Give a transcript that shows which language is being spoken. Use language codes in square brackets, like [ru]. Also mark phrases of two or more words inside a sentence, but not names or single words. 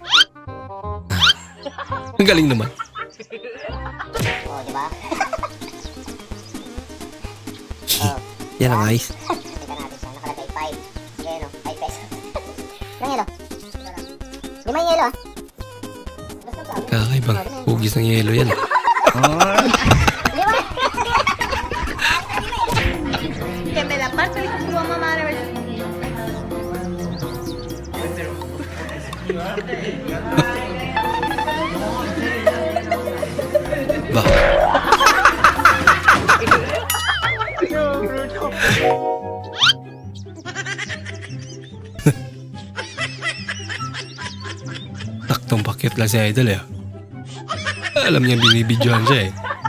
[tl] Ang galing naman. Yan ang ayos. Limang yelo ah. Kakaibang hugis ng yelo yan. [es] Que me la paso y tu mamá madre. [tl] Bah. Taktong pakit lang si Idol eh. Alam niya binibidyohan siya eh.